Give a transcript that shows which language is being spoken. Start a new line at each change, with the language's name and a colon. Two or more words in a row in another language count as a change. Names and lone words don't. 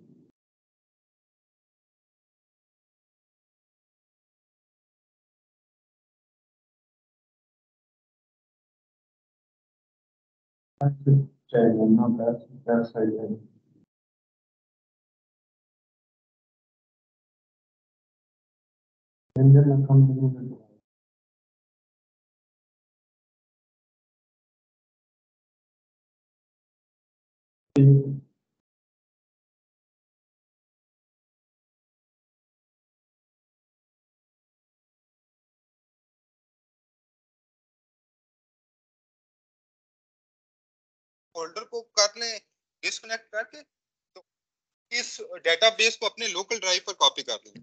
Italian: Cioè, non perso il tempo. Vendere la compagnia. Sì,
Hindi: फोल्डर को कर लें डिस्कनेक्ट करके, तो इस डेटाबेस को अपने
English: local drive
Hindi: पर कॉपी कर लें।